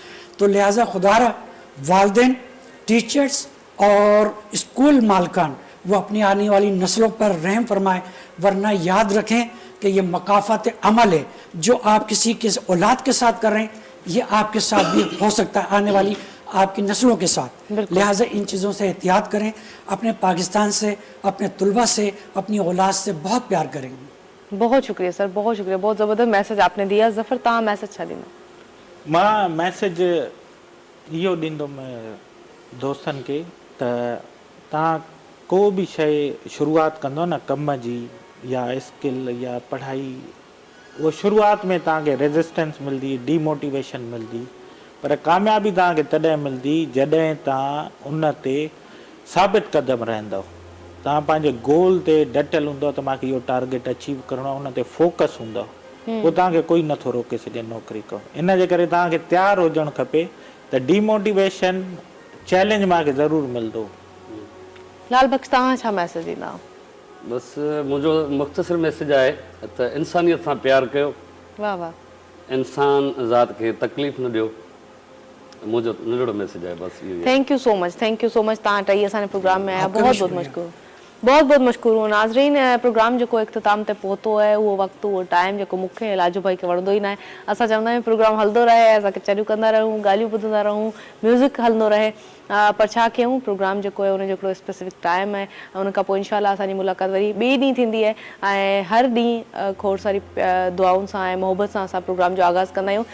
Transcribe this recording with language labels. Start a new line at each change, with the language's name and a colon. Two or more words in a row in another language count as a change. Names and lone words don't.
Urdu: تو لہٰذا خدارا والدین، ٹیچرز اور اسکول مالکان وہ اپنی آنے والی نسلوں پر رحم فرمائے، ورنہ یاد رکھیں کہ یہ مکافات عمل ہے جو آپ کسی کے اولاد کے ساتھ کر رہے ہیں، یہ آپ کے ساتھ بھی ہو سکتا ہے آنے والی آپ کی نسلوں کے ساتھ. لہٰذا ان چیزوں سے احتیاط کریں، اپنے پاکستان سے، اپنے طلبہ سے، اپنی اولاد سے بہت پیار کریں. بہت شکریہ سر، بہت شکریہ، بہت زبردست میسج آپ نے دیا.
Sindhi: ज़फ़र तव्हां मैसेज छा ॾींदा? मां मैसेज इहो ॾींदुमि दोस्तनि खे त तव्हां को बि शइ शुरूआत कंदो न कम जी या स्किल या पढ़ाई, वो शुरूआत में तव्हांखे रेजिस्टेंस मिलंदी, डीमोटिवेशन मिलंदी, पर कामयाबी तव्हांखे तॾहिं मिलंदी जॾहिं तव्हां उन ते साबित क़दम रहंदव, तव्हां पंहिंजे गोल ते डटियल हूंदव त मूंखे इहो टारगेट अचीव करिणो आहे, उन ते फोकस हूंदव, पोइ तव्हांखे कोई नथो रोके सघे नौकिरी कयो। इन जे करे तव्हांखे तयारु हुजणु खपे त डीमोटिवेशन चैलेंज मूंखे ज़रूरु मिलंदो। लाल बख्श तव्हां छा मैसेज ॾींदा? बसि मुंहिंजो मुख़्तसिर मैसेज आहे त इंसानियत सां प्यारु कयो, वाह वाह, इंसान ज़ात खे तकलीफ़ न ॾियो, मुंहिंजो नंढड़ो मैसेज आहे बसि इहो।
English: thank you so much, thank you so much,
Sindhi: तव्हां टई असांजे प्रोग्राम में आया, बहुत बहुत मशकूर, बहुत बहुत मशकूर हूँ। नाज़रीन, प्रोग्राम जेको इख़्तिताम ते पहुतो आहे, उहो वक़्तु उहो टाइम जेको मूंखे लाजू भाई खे वणंदो ई न आहे। असां चवंदा आहियूं प्रोग्राम हलंदो रहे, असांखे चरियूं कंदा रहूं, ॻाल्हियूं ॿुधंदा रहूं, म्यूज़िक हलंदो रहे, पर छा कयूं, प्रोग्राम जेको आहे उनजो हिकिड़ो स्पेसिफिक टाइम आहे ऐं उन खां पोइ इंशाअल्लाह असांजी मुलाक़ात वरी ॿिए ॾींहुं थींदी आहे ऐं हर ॾींहुं खोड़ सारी दुआउनि सां ऐं मोहबत सां असां प्रोग्राम जो आगाज़ कंदा आहियूं।